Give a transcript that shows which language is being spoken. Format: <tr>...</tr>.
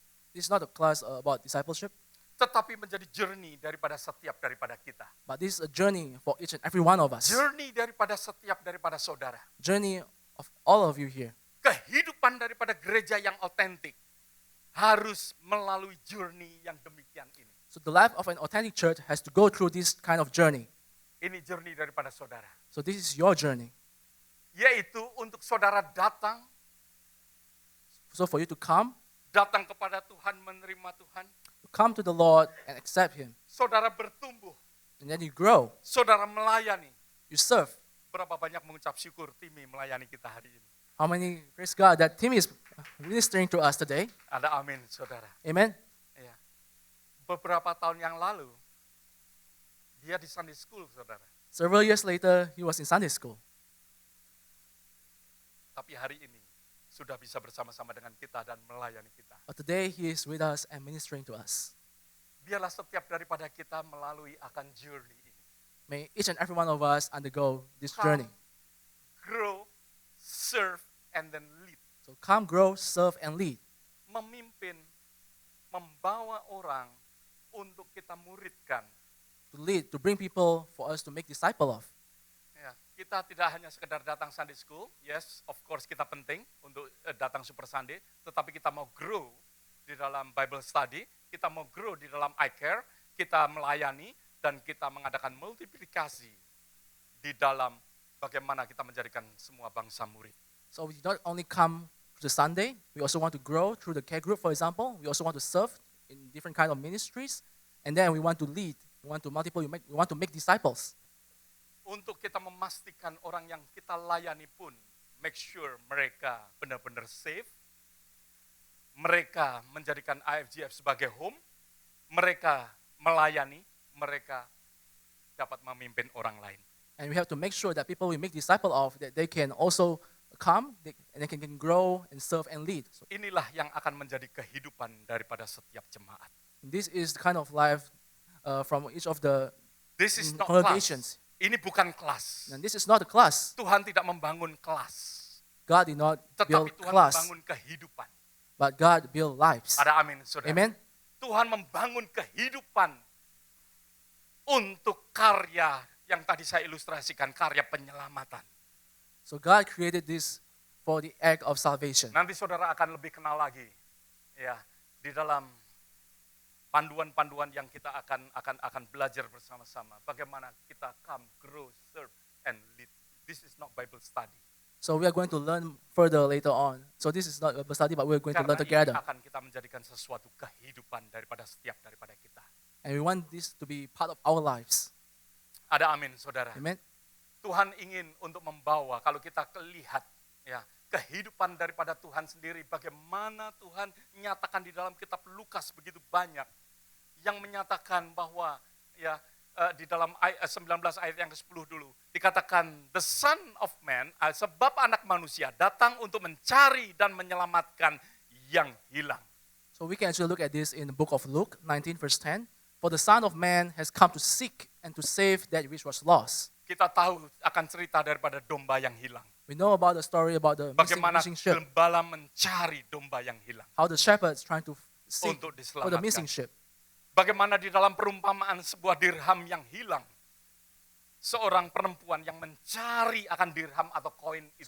<en>This is not a class about discipleship,</en> <id>tetapi menjadi journey daripada kita.</id> <en>but this is a journey for each and every one of us.</en> <id>Journey daripada saudara.</id> <en>Journey of all of you here.</en> <id>Kehidupan daripada gereja yang otentik harus melalui journey yang demikian ini.</id> <en>So the life of an authentic church has to go through this kind of journey.</en> <id>Ini journey daripada saudara.</id> <en>So this is your journey.</en> <id>Yaitu untuk saudara datang</id> <en>So for you to come</en> <id>kepada Tuhan, menerima Tuhan.</id> <en>come to the Lord and accept Him.</en> <id>Saudara bertumbuh,</id> <en>And then you grow,</en> <id>saudara melayani.</id> <en>you serve.</en> <id>Berapa banyak mengucap syukur Timi melayani kita hari ini.</id> <en>How many, praise God, that Tim is ministering to us today.</en> <id>Ada amin, saudara.</id> <en>Amen.</en> <id>Ya. Beberapa tahun yang lalu, dia di Sunday School, saudara.</id> <en>Several years later, he was in Sunday school.</en> <id>Tapi hari ini, sudah bisa bersama-sama dengan kita dan melayani kita.</id> <en>But today, he is with us and ministering to us.</en> <id>Biarlah setiap daripada kita melalui akan journey ini.</id> <en>May each and every one of us undergo this journey. Grow, serve, and then lead. So come, grow, serve, and lead.</en> <id>Memimpin, membawa orang untuk kita muridkan.</id> <en>To lead, to bring people for us to make disciple of.</en> <id>Ya, kita tidak hanya sekedar datang Sunday School,</id> <en>yes, of course</en> <id>kita penting untuk datang Super Sunday, tetapi kita mau grow di dalam Bible study, kita mau grow di dalam iCare, kita melayani, dan kita mengadakan multiplikasi di dalam bagaimana kita menjadikan semua bangsa murid.</id> <en>So we not only come to the Sunday, we also want to grow through the care group, for example. We also want to serve in different kind of ministries. And then we want to lead, we want to multiple, we want to make disciples.</en> <id>Untuk kita memastikan orang yang kita layani pun,</id> <en>make sure</en> <id>mereka benar-benar safe, mereka menjadikan IFGF sebagai home, mereka melayani, mereka dapat memimpin orang lain.</id> <en>And we have to make sure that people we make disciple of, that they can also come, and they can grow and serve and lead. So</en> <id>Inilah yang akan menjadi kehidupan daripada setiap jemaat.</id> <en>this is the kind of life from each of the This is not congregations.</en> <id>kelas. Ini bukan kelas.</id> <en>And this is not a class.</en> <id>Tuhan tidak membangun kelas,</id> <en>God did not build</en> <id>tetapi Tuhan</id> <en>class,</en> <id>membangun kehidupan.</id> <en>but God built lives.</en> <id>Ada amin, saudara.</id> <en>Amen.</en> <id>Tuhan membangun kehidupan untuk karya yang tadi saya ilustrasikan, karya penyelamatan.</id> <en>So God created this for the act of salvation.</en> <id>Nanti saudara akan lebih kenal lagi, ya, di dalam panduan-panduan yang kita akan belajar bersama-sama. Bagaimana kita</id> <en>come, grow, serve, and lead. This is not Bible study. So we are going to learn further later on. So this is not a Bible study, but we are going to</en> <id>Karena</id> <en>learn together.</en> <id>akan kita menjadikan sesuatu kehidupan daripada setiap daripada kita.</id> <en>And we want this to be part of our lives.</en> <id>Ada amin, saudara.</id> <en>Amen.</en> <id>Tuhan ingin untuk membawa, kalau kita lihat ya, kehidupan daripada Tuhan sendiri, bagaimana Tuhan menyatakan di dalam kitab Lukas begitu banyak yang menyatakan bahwa ya di dalam ayat 19 ayat yang ke-10 dulu dikatakan</id> <en>the Son of Man,</en> <id>sebab anak manusia datang untuk mencari dan menyelamatkan yang hilang.</id> <en>So we can actually look at this in the book of Luke 19 verse 10. For the Son of Man has come to seek and to save that which was lost.</en> <id>Kita tahu akan cerita daripada domba yang hilang.</id> <en>We know about the story about the</en> <id>Bagaimana</id> <en>missing sheep.</en> <id>gembala mencari domba yang hilang</id> <en>How the shepherds trying to seek</en> <id>untuk</id> <en>for the missing</en> <id>diselamatkan.</id> <en>sheep.</en> <id>Bagaimana di dalam perumpamaan sebuah dirham yang hilang, seorang perempuan yang mencari akan dirham atau koin itu</id>